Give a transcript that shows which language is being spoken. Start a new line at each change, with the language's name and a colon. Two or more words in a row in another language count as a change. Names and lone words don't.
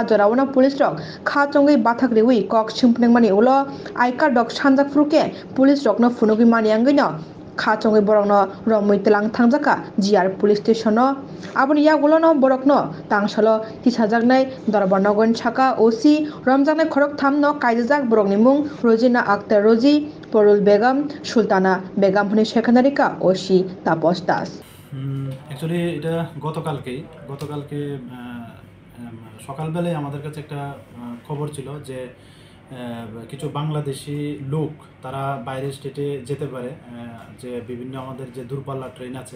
Kok Borok: जरावनो पुलिस रक खा चंगै बाथाक रेवि कक सिमपनेंमानी उलो आइका डक सानजाफुरके पुलिस रकनो फुनुगि मानियांगैनो खा चंगै बरकनो रमै तलां थांजाका जिआर पुलिस स्टेशन आबनि यागुलोनो बरकनो तांसलो तिसाजागनाय दरबारनगन छाका ओसी रमजागनाय खरक थामनो कायजाजाक बरकनि मुं रोजिना आक्तार रोजी परुल बेगम सुल्ताना बेगम हनि सेकेन्डारिका ओसी तापस दास
Bangla: অ্যাকচুয়ালি এটা গতকালকে সকালবেলায় আমাদের কাছে একটা খবর ছিল যে কিছু বাংলাদেশি লোক তারা বাইরের স্টেটে যেতে পারে, যে বিভিন্ন আমাদের যে দূরপাল্লা ট্রেন আছে।